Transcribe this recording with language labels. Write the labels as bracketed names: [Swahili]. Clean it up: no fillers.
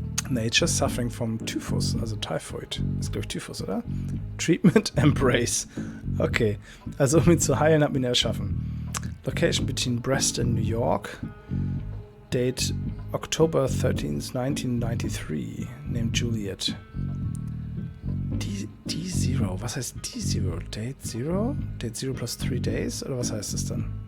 [English] Nature suffering from Typhus, also Typhoid. [German] Ist, glaube ich, Typhus, oder? [English] Treatment Embrace. [German] Okay, also um ihn zu heilen, hat man ihn erschaffen. [English] Location between Brest and New York. Date October 13th, 1993. Named Juliet. [German] D0, was heißt D0? Date 0? Date 0 plus 3 days? Oder was heißt das dann?